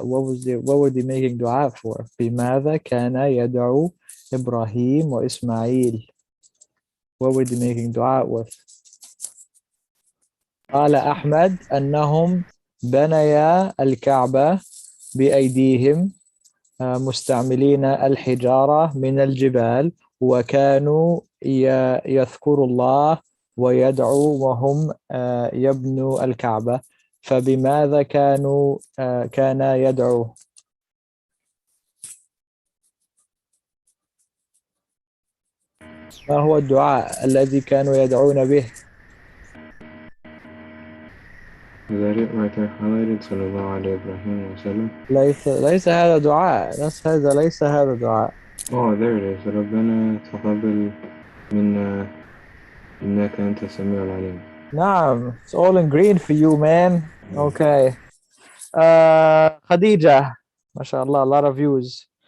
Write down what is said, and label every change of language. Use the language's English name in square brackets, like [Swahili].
[English] What were they making dua for? [Arabic] بماذا كان يدعو إبراهيم وإسماعيل? [English] What were they making dua with? [Arabic] قال أحمد أنهم بنيا الكعبة بأيديهم مستعملين الحجارة من الجبال وكانوا يذكروا الله ويدعوا وهم يبنوا الكعبة فبماذا كان يدعو؟ ما هو الدعاء الذي كانوا يدعون به؟ ذلك حوالي صلى الله عليه إبراهيم وسلم. ليس هذا دعاء. ليس هذا دعاء. [English] Oh, there it is. [Arabic] ربنا تقبل منا إنك أنت السميع العليم. نعم. [English] It's all in green for you, man. Okay. خديجة. ما شاء الله, a lot of views.